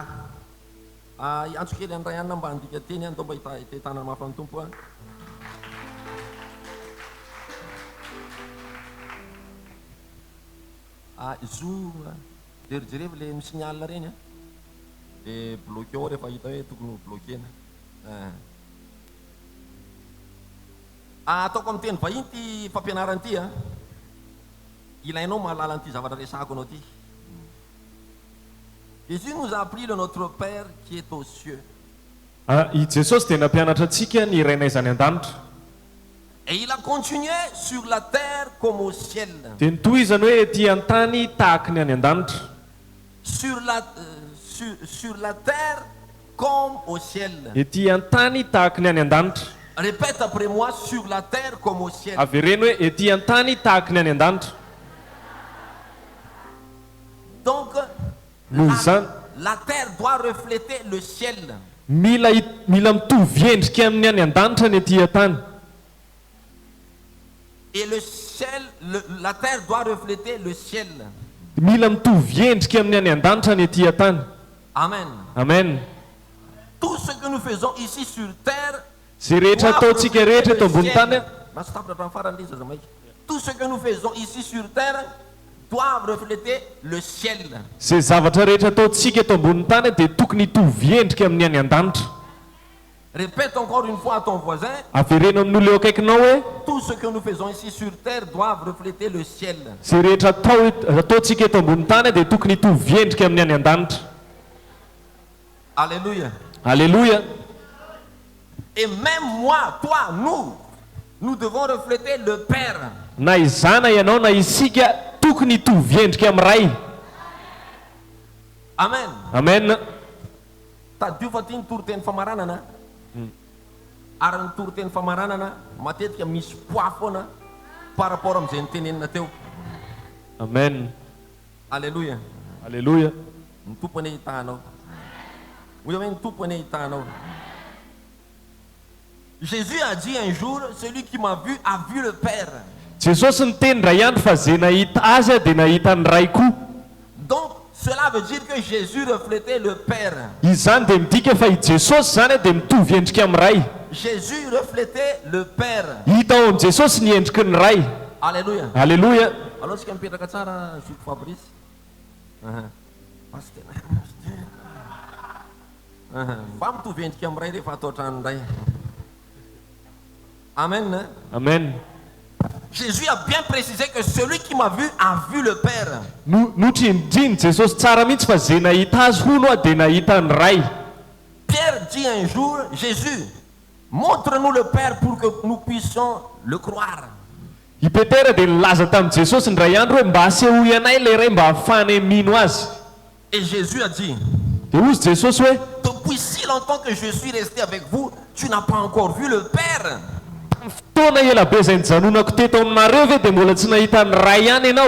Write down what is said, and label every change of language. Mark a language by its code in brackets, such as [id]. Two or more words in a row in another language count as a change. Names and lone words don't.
[mg] Iantso kely andray anina mba handika teny andao mba hitanana mafy amin'ny tompo zo jerijerevy le misignal reny dia bloqué ao rehefa hita hoe tokony ho bloquéna. Ataoko amin'ny teny vahiny ty fampianarana ty ilainao mahalala an'ity zavatra resako anao ty. [fr] Jésus nous a appris le notre Père qui est aux cieux. [mg] I Jesosy dia nampianatra antsika ny irainay zany an-danitra. [fr] Et il a continué sur la terre comme au ciel. [mg] Dia nitoy izany hoe ety an-tany tahaka ny any an-danitra. [fr] Sur la terre comme au ciel. [mg] Ety an-tany tahaka ny any an-danitra. [fr] Répète après moi, sur la terre comme au ciel. [mg] Avereno hoe ety an-tany tahaka ny any an-danitra. [fr] Donc la terre doit refléter le ciel. [mg] Mila mitovy endrika amin'ny any an-danitra ny ety an-tany. [fr] Et le ciel, la terre doit refléter le ciel. [mg] Mila mitovy endrika amin'ny any an-danitra ny ety an-tany. Amen. Amen. [fr] Tout ce que nous faisons ici sur terre, [mg] zay rehetra ataontsika rehetra eto ambony tany [fr] tout ce que nous faisons ici sur terre doivent refléter le ciel. [mg] Zay zavatra rehetra ataontsika eto ambony tany dia tokony hitovy endrika amin'ny any an-danitra. [fr] Répète encore une fois à ton voisin. [mg] Avereno amin'olo eo akaikinao hoe [fr] tout ce que nous faisons ici sur terre doivent refléter le ciel. [mg] Zay rehetra ataontsika eto ambony tany dia tokony hitovy endrika amin'ny any an-danitra. Alléluia. Alléluia. [fr] Et même moi, toi, nous devons refléter le Père. [mg] Na izana ianao na isika tokony hitovy endrika amin'ny ray. Amen. Amen. Tadiofa ty ny toro-teny famaranana. Ary ny toro-teny famaranana matetika misy poids foana [fr] par rapport [mg] amin'izay nytenenina teo. Amen. Alléluia. Alléluia. Ny tompony hitanao. Oyo hoe ny tompony hitanao. [fr] Jésus a dit un jour, celui qui m'a vu a vu le Père. [mg] Jesosy niteny ray andro fa zay nahita azy dia nahita ny ray koa. [fr] Donc cela veut dire que Jésus reflétait le Père. [mg] Izany dia midika fa i Jesosy zany dia mitovy endrika amin'ny ray. [fr] Jésus reflétait le Père. [mg] Hita ao amin'ny Jesosy ny endriky ny ray. Alléluia. Alléluia. Alors tsika mipetraka tsara Zoky Fabrice. Mba mitovy endrika amin'ny ray rehefa atao trano ray. Amen. Amen. [fr] Jésus a bien précisé que celui qui m'a vu a vu le Père. [mg] Notrinodriny Jesosy tsara mihitsy fa zay nahita azy hono dia nahita ny ray. [fr] Pierre dit un jour, Jésus, montre-nous le Père pour que nous puissions le croire. [mg] I Petera dia nilaza tamin'i Jesosy ndray andro hoe mba asehoy anay le ray mba hahafahanay mino azy. [fr] Et Jésus a dit, [mg] dia ozy Jesosy hoe [fr] depuis si longtemps que je suis resté avec vous, tu n'as pas encore vu le Père. [mg] Fotoana ela be izay nijanonako teto aminareo ve dia mbola tsy nahita ny ray ihany ianao.